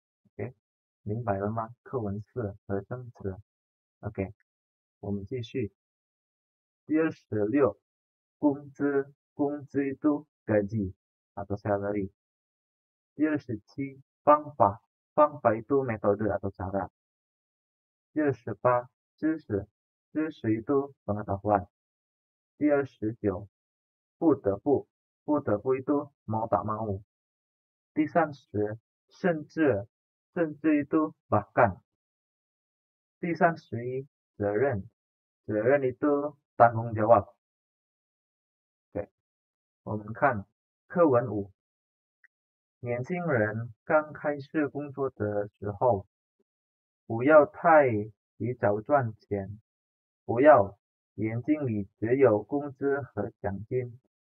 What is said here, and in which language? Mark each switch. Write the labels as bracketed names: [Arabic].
[Chinese] OK， 明白了吗？课文4和生词。 OK， 我们继续。 [Indonesian] 第26，工资，工资itu gaji atau salary。第27，方法，方法itu metode atau cara。第28，知识，知识itu pengetahuan。第29，不得不，不得不itu mau tak mau。第30，甚至，甚至itu bahkan。第31，责任，责任itu tanggung jawab。 [Chinese] 对，我们看课文5。年轻人刚开始工作的时候，不要太提早赚钱，不要眼睛里只有工资和奖金。